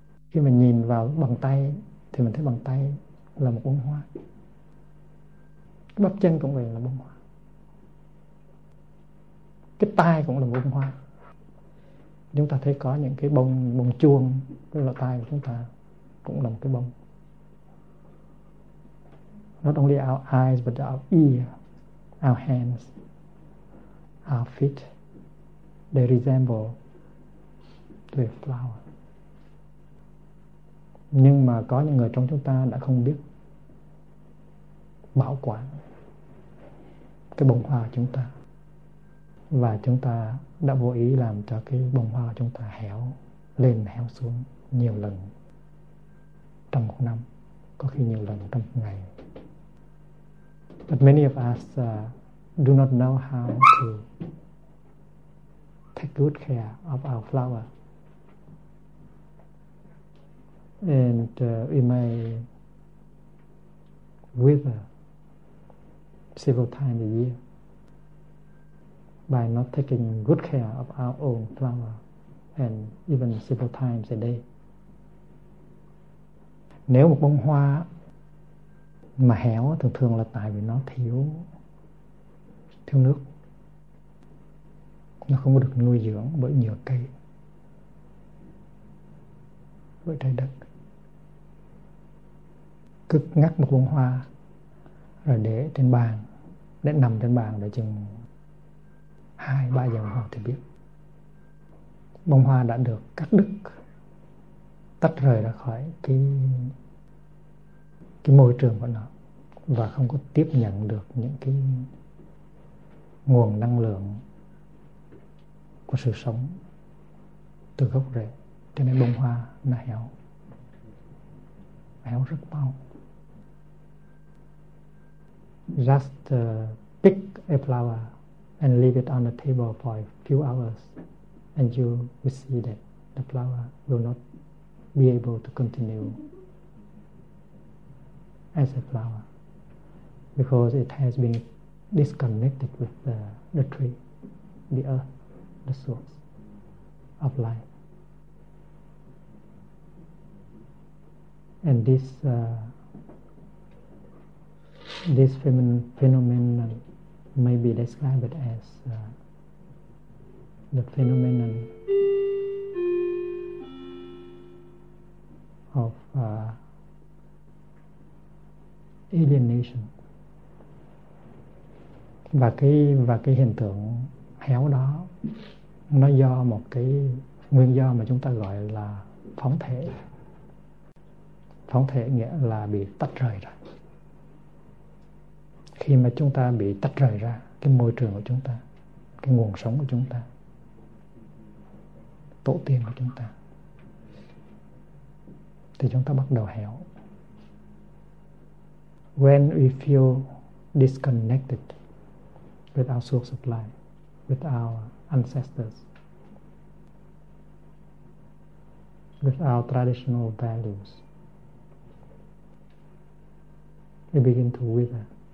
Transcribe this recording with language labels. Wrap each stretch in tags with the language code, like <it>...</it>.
<vi>Khi mình nhìn vào bàn tay thì mình thấy bàn tay là một bông hoa. Bắp chân cũng vậy, là bông hoa. Cái tai cũng là bông hoa. Chúng ta thấy có những cái bông bông chuông, cái lỗ tai của chúng ta cũng là một cái bông.</vi> <en>Not only our eyes, but our ear, our hands, our feet, they resemble the flower.</en> <vi>Nhưng mà có những người trong chúng ta đã không biết bảo quản cái bông hoa của chúng ta, và chúng ta đã vô ý làm cho cái bông hoa của chúng ta héo lên, héo xuống nhiều lần trong một năm, có khi nhiều lần trong một ngày.</vi> <en>But many of us do not know how to take good care of our flower. And we may wither several times a year by not taking good care of our own flower, and even several times a day.</en> <vi>Nếu một bông hoa mà héo thường thường là tại vì nó thiếu thiếu nước, nó không có được nuôi dưỡng bởi nhựa cây, bởi trái đất. Cứ ngắt một bông hoa rồi để trên bàn, để nằm trên bàn để chừng 2-3 giờ hoặc thì biết bông hoa đã được cắt đứt, tách rời ra khỏi cái môi trường của nó, và không có tiếp nhận được những cái nguồn năng lượng của sự sống từ gốc rễ, cho nên bông hoa nó héo, héo rất mau.</vi> <en>Just pick a flower and leave it on the table for a few hours, and you will see that the flower will not be able to continue as a flower, because it has been disconnected with the tree, the earth, the source of life. And this this phenomenon may be described as the phenomenon of alienation.</en> <vi>Và cái hiện tượng héo đó nó do một cái nguyên do mà chúng ta gọi là phóng thể. Phóng thể nghĩa là bị tách rời ra. Khi mà chúng ta bị tách rời ra cái môi trường của chúng ta, cái nguồn sống của chúng ta, tổ tiên của chúng ta, thì chúng ta bắt đầu héo.</vi> <en>When we feel disconnected with our source of life, with our ancestors, with our traditional values, we begin to wither.</en>